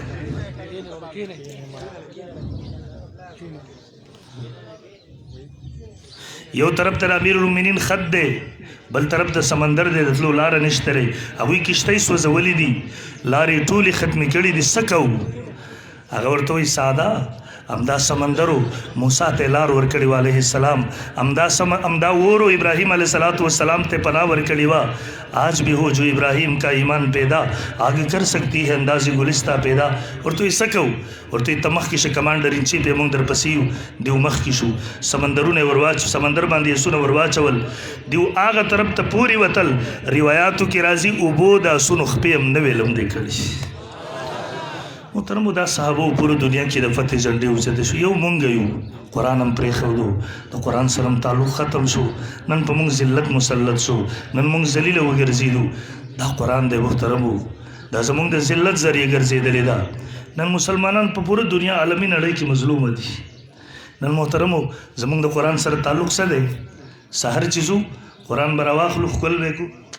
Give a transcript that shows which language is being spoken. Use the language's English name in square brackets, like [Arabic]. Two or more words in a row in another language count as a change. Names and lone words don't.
[Pashto] یو طرف ته امیر المؤمنین خط دی بل طرف د سمندر دی د تلو لاره نشته دی هغوی کشتۍ سوځولې دي لارې ټولې ختمې کړي دي څه کوو هغه ورته وایي ساده همدا سمندرو موسی ته لار ورکړې وه علیه السلام همدا وورو ابراهیم علیه السلام ته پناه ورکړې وه [Urdu] آج بھی ہو جو ابراہیم کا ایمان پیدا آگے کر سکتی ہے اندازی گلستہ پیدا [Pashto] ورته یې څه کوو ورته یې ته مخکې شه کمانډر ان چیف یې موږ درپسې یو دیو مخکې شو سمندرونه سمندر باندې یې اسونه ور واچول دیو هغه طرف ته پورې وتل روایاتو کې راځي اوبو د اسونو خپې هم نه وې لمدې کړي محترمو دا صحابو پورو دنیا کې د فتح جنډې اوچتې شو یو مونږ یو قرآن هم پرېښودو د قرآن سره هم تعلق ختم شو نن په مونږ ذلت مسلط شو نن مونږ ذلیله وګرځېدو دا قرآن دی محترمو دا زمونږ د ذلت ذریعه ګرځېدلې ده نن مسلمانان په پوره دنیا عالمي نړۍ کې مظلومه دي نن محترمو زمونږ د قرآن سره تعلق څه دی سحر چې ځو قرآن به راواخلو ښکل به کړو